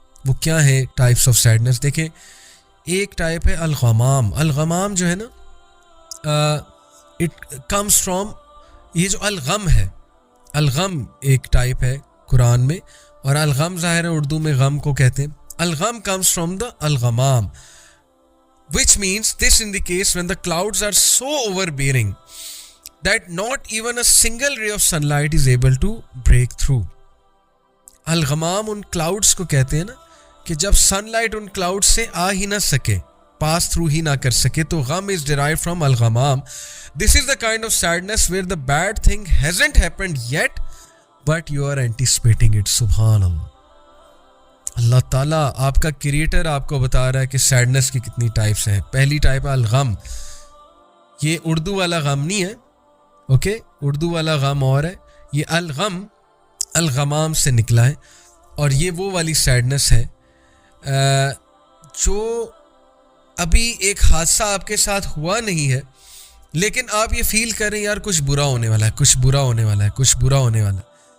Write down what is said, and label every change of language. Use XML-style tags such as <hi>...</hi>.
<ur>وہ کیا ہے ٹائپس آف سیڈنس؟ دیکھیں, ایک ٹائپ ہے الغمام. الغمام جو ہے نا</ur> <en>it comes from,</en> <ur>یہ جو الغم ہے, الغم ایک ٹائپ ہے قرآن میں, اور الغم ظاہر ہے اردو میں غم کو کہتے ہیں.</ur> <en>الغم comes from the الغمام, which means this indicates when the clouds are so overbearing that not even a single ray of sunlight is able to break through. الغمام ان clouds کو کہتے ہیں نا کہ جب سن لائٹ ان کلاؤڈ سے آ ہی نہ سکے, پاس تھرو ہی نہ کر سکے, تو غم از derived from الغمام. This is the kind of sadness where the bad thing hasn't happened yet but you are anticipating it.</en> <ur>سبحان اللہ. اللہ تعالیٰ آپ کا کریٹر آپ کو بتا رہا ہے کہ سیڈنس کی کتنی ٹائپس ہیں. پہلی ٹائپ ہے الغم. یہ اردو والا غم نہیں ہے, اوکے, اردو والا غم اور ہے. یہ الغم الغمام سے نکلا ہے, اور یہ وہ والی سیڈنس ہے جو ابھی ایک حادثہ آپ کے ساتھ ہوا نہیں ہے لیکن آپ یہ فیل کر رہے ہیں یار کچھ برا ہونے والا ہے, کچھ برا ہونے والا ہے, کچھ برا ہونے والا ہے.</ur>